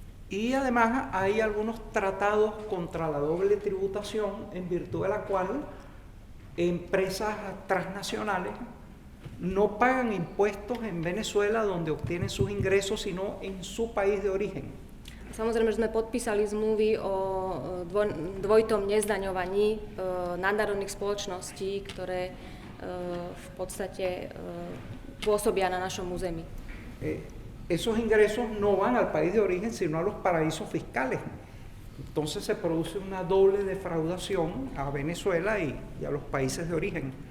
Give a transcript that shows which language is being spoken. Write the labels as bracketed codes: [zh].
[es] Y además hay algunos tratados contra la doble tributación, en virtud de la cual empresas transnacionales no pagan impuestos en Venezuela donde obtienen sus ingresos, sino en su país de origen. [sk] Samozrejme, že sme podpísali zmluvy o dvojitom nezdaňovaní nadnárodných spoločností, ktoré v podstate pôsobia na našom území. [es] Esos ingresos no van al país de origen, sino a los paraísos fiscales. Entonces se produce una doble defraudación a Venezuela y a los países de origen.